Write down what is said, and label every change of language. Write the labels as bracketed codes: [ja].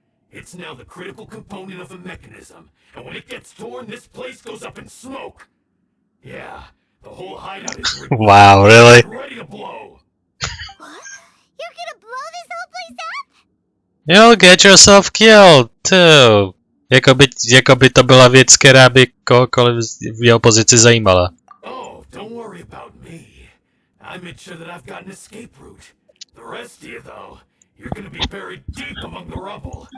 [en] It's now the critical component of a mechanism, and when it gets torn, this place goes up in smoke. Yeah, the whole hideout is Wow, really? ready to blow. What? You're gonna blow this whole place up? You'll get yourself killed, too. [cs] Jakoby to byla věc, která by kohokoliv v jeho pozici zajímala. [en] Oh, don't worry about me. I made sure that I've got an escape route. The rest of you, though, you're gonna be buried deep among the rubble.